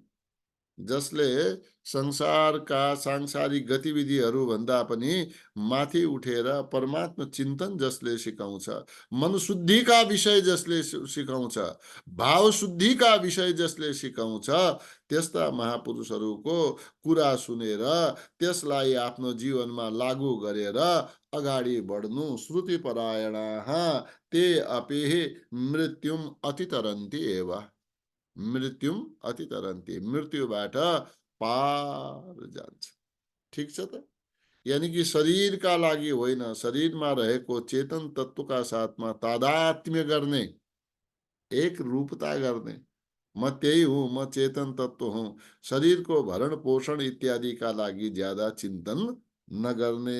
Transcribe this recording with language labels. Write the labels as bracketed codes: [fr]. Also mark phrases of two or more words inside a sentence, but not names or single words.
[ne] जसले संसारका सांसारिक गतिविधिहरू भन्दा पनि माथि उठेर परमात्मा चिन्तन जसले सिकाउँछ, मनशुद्धिका विषय जसले सिकाउँछ, भाव शुद्धिका विषय जसले सिकाउँछ, त्यस्ता महापुरुषहरूको कुरा सुनेर त्यसलाई आफ्नो जीवनमा लागू गरेर अगाडि बढ्नु। [sa] श्रुति परायणाः ते अपि मृत्युम अतितरन्ति एव। मृत्युम अतितरन्ति, [ne] मृत्युबाट पार जान्छ। ठिक छ त। यानी कि शरीरका लागि होइन, शरीरमा रहेको चेतन तत्वका साथमा तादात्म्य गर्ने, एक रूपता गर्ने, म त्यही हुँ, म चेतन तत्व हुँ, शरीरको भरण पोषण इत्यादिका लागि ज्यादा चिन्तन नगर्ने।